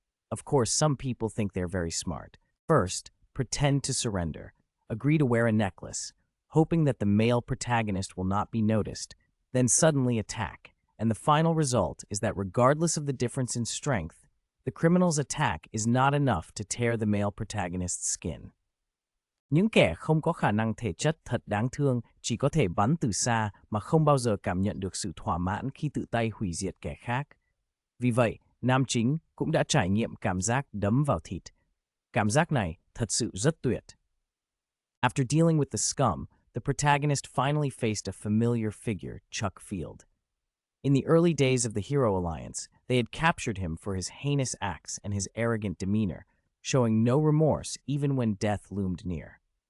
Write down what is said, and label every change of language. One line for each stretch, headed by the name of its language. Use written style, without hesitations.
English: Of course, some people think they're very smart. First, pretend to surrender. Agree to wear a necklace, hoping that the male protagonist will not be noticed, then suddenly attack. And the final result is that regardless of the difference in strength, the criminal's attack is not enough to tear the male protagonist's skin.
Vietnamese: Những kẻ không có khả năng thể chất thật đáng thương chỉ có thể bắn từ xa mà không bao giờ cảm nhận được sự thỏa mãn khi tự tay hủy diệt kẻ khác. Vì vậy, nam chính cũng đã trải nghiệm cảm giác đấm vào thịt. Cảm giác này thật sự rất tuyệt.
English: After dealing with the scum, the protagonist finally faced a familiar figure, Chuck Field. In the early days of the Hero Alliance, they had captured him for his heinous acts and his arrogant demeanor, showing no remorse even when death loomed near.